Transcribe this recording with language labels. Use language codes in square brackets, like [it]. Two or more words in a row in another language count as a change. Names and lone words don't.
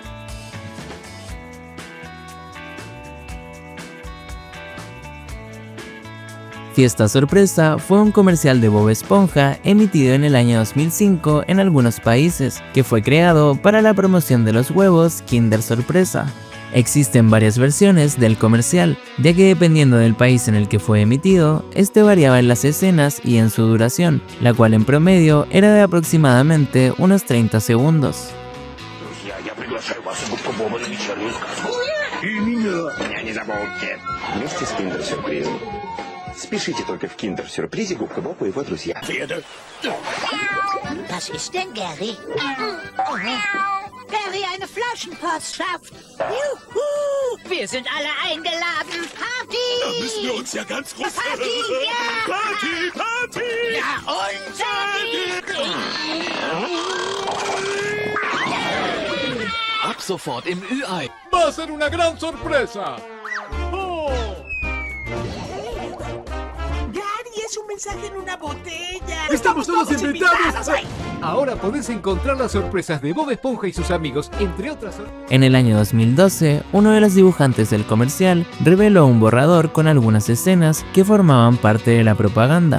[es] Fiesta Sorpresa fue un comercial de Bob Esponja emitido en el año 2005 en algunos países, que fue creado para la promoción de los huevos Kinder Sorpresa. Existen varias versiones del comercial, ya que dependiendo del país en el que fue emitido, este variaba en las escenas y en su duración, la cual en promedio era de aproximadamente unos 30 segundos. [ru] Спешите только в Киндер-сюрпризе Губка Боб и его друзья. [de] Was ist denn, Gary? Gary, eine Flaschenpostschaft. Juhu! Wir sind alle eingeladen. Party! Da müssen wir uns ja ganz groß... Party, ja! Party! Ja, unser Ab sofort im Ü-Ei. [es] ¡Va a ser una gran sorpresa! Es un mensaje en una botella. ¡Estamos todos invitados! ¡Ay! Ahora podés encontrar las sorpresas de Bob Esponja y sus amigos, entre otras. En el año 2012, uno de los dibujantes del comercial reveló un borrador con algunas escenas que formaban parte de la propaganda.